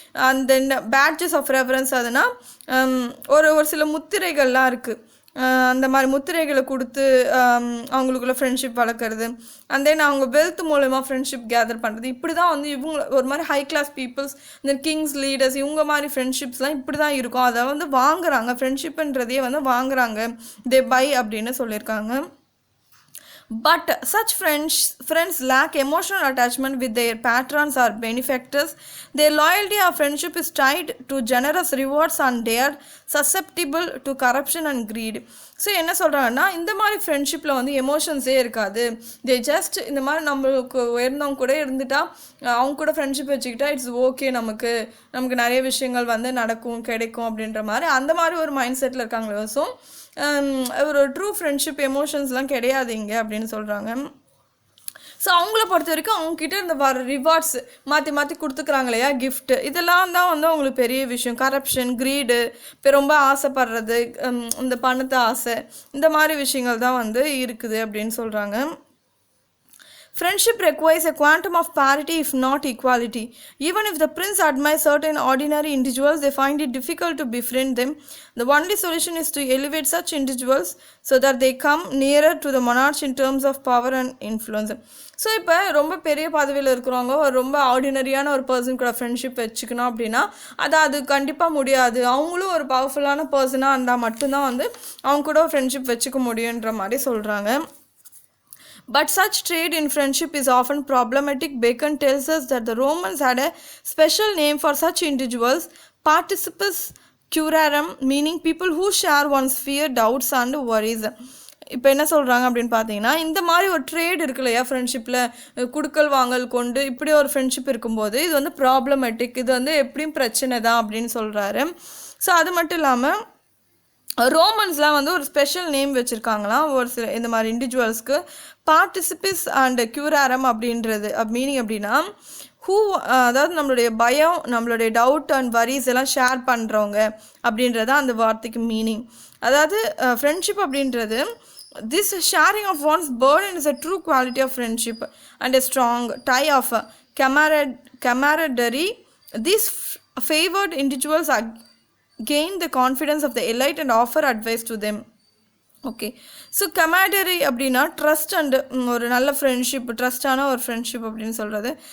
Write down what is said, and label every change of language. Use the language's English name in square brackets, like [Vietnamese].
[Tamil] And then badges of reference, அதுனா ஒரு சில முத்திரைகள்லாம் இருக்குது, அந்த மாதிரி முத்திரைகளை கொடுத்து அவங்களுக்குள்ள ஃப்ரெண்ட்ஷிப் வளர்க்குறது. அண்ட் தென் அவங்க வெல்த் மூலமா ஃப்ரெண்ட்ஷிப் கேதர் பண்ணுறது. இப்படி தான் வந்து இவங்க ஒரு மாதிரி ஹை கிளாஸ் பீப்புள்ஸ், இந்த கிங்ஸ் லீடர்ஸ் இவங்க மாதிரி ஃப்ரெண்ட்ஷிப்ஸ்லாம் இப்படி தான் இருக்கும். அதை வந்து வாங்குறாங்க, ஃப்ரெண்ட்ஷிப்புன்றதையே வந்து வாங்குறாங்க, தே பை அப்படின்னு சொல்லியிருக்காங்க. [English] But such friends lack emotional attachment with their patrons or benefactors. Their loyalty or friendship is tied to generous rewards and they are susceptible to corruption and greed. [Tamil] So என்ன சொல்கிறாங்கன்னா, இந்த மாதிரி ஃப்ரெண்ட்ஷிப்பில் வந்து எமோஷன்ஸே இருக்காது. தே ஜஸ்ட் இந்த மாதிரி நம்மளுக்கு உயர்ந்தவங்க கூட இருந்துட்டா, அவங்க கூட ஃப்ரெண்ட்ஷிப் வச்சுக்கிட்டா இட்ஸ் ஓகே, நமக்கு நிறைய விஷயங்கள் வந்து நடக்கும் கிடைக்கும் அப்படின்ற மாதிரி அந்த மாதிரி ஒரு மைண்ட் செட்டில் இருக்காங்களே. ஸோ ஒரு ட்ரூ ஃப்ரெண்ட்ஷிப் எமோஷன்ஸ்லாம் கிடையாது இங்கே அப்படின்னு சொல்கிறாங்க. ஸோ அவங்கள பொறுத்த வரைக்கும் அவங்கக்கிட்ட இந்த வர ரிவார்ட்ஸ் மாற்றி கொடுத்துக்கிறாங்க இல்லையா, கிஃப்ட், இதெல்லாம் தான் வந்து அவங்களுக்கு பெரிய விஷயம். கரப்ஷன், க்ரீடு, இப்போ ரொம்ப ஆசைப்படுறது, இந்த பணத்தை ஆசை, இந்த மாதிரி விஷயங்கள் தான் வந்து இருக்குது அப்படின்னு சொல்கிறாங்க. [English] Friendship requires a quantum of parity if not equality. Even if the prince admires certain ordinary individuals, they find it difficult to befriend them. The only solution is to elevate such individuals so that they come nearer to the monarch in terms of power and influence. [Tamil] So இப்போ ரொம்ப பெரிய பதவியில் இருக்கிறவங்க ஒரு ரொம்ப ஆர்டினரியான ஒரு person கூட friendship வச்சுக்கணும் அப்படின்னா அது கண்டிப்பாக முடியாது. அவங்களும் ஒரு பவர்ஃபுல்லான பர்சனாக இருந்தால் மட்டும்தான் வந்து அவங்க கூட ஃப்ரெண்ட்ஷிப் வச்சுக்க முடியுன்ற மாதிரி சொல்கிறாங்க. [English] But such trade in friendship is often problematic. Bacon tells us that the Romans had a special name for such individuals, participes curarum, meaning people who share one's fear, doubts and worries. [Tamil] இப்போ என்ன சொல்கிறாங்க அப்படின்னு பார்த்தீங்கன்னா, இந்த மாதிரி ஒரு trade இருக்கு இல்லையா ஃப்ரெண்ட்ஷிப்பில், குடுக்கல் வாங்கல் கொண்டு இப்படி ஒரு ஃப்ரெண்ட்ஷிப் இருக்கும்போது இது வந்து ப்ராப்ளமேட்டிக், இது வந்து எப்படியும் பிரச்சனை தான் அப்படின்னு சொல்கிறாரு. ஸோ அது மட்டும் இல்லாமல் ரோமன்ஸ்லாம் வந்து ஒரு ஸ்பெஷல் நேம் வச்சுருக்காங்களாம் ஒரு சில இந்த மாதிரி இண்டிவிஜுவல்ஸ்க்கு. பார்ட்டிசிபிஸ் அண்ட் க்யூராரம் அப்படின்றது மீனிங் அப்படின்னா அதாவது நம்மளுடைய பயம், நம்மளுடைய டவுட் அண்ட் வரிஸ் எல்லாம் ஷேர் பண்ணுறவங்க அப்படின்றத அந்த வார்த்தைக்கு மீனிங். அதாவது ஃப்ரெண்ட்ஷிப் அப்படின்றது [English] this sharing of one's burden is a true quality of friendship and a strong tie of camaraderie. These favored individuals gain the confidence of the elite and offer advice to them. [Tamil] Okay, so கமாடரி அப்படின்னா trust and ஒரு நல்ல friendship, ட்ரஸ்டான ஒரு friendship அப்படின்னு சொல்கிறது.